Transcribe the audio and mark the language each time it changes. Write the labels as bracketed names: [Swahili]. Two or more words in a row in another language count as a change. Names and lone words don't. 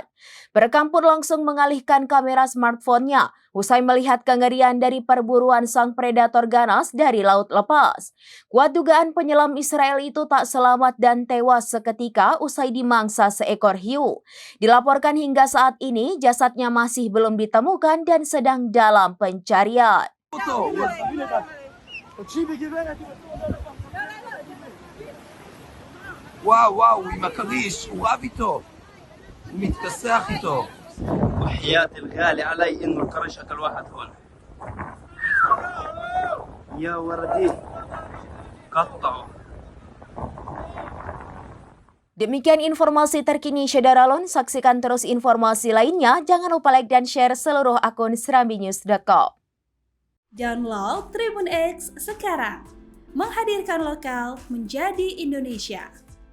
[Indonesian] Perekam pun langsung mengalihkan kamera smartphone-nya usai melihat kengerian dari perburuan sang predator ganas dari laut lepas. Kuat dugaan penyelam Israel itu tak selamat dan tewas seketika usai dimangsa seekor hiu. Dilaporkan hingga saat ini jasadnya masih belum ditemukan dan sedang dalam pencarian. [Hebrew] וואו, עם הכריש, הוא רב איתו, הוא מתכסח איתו. [Arabic] وحياة الغالي علي إنه القرش أكل واحد هون. يا وردي قطعوا. [Indonesian] Demikian informasi terkini Syederalon. Saksikan terus informasi lainnya. Jangan lupa like dan share seluruh akun serambinews.com. Download Tribun X sekarang. Menghadirkan lokal menjadi Indonesia.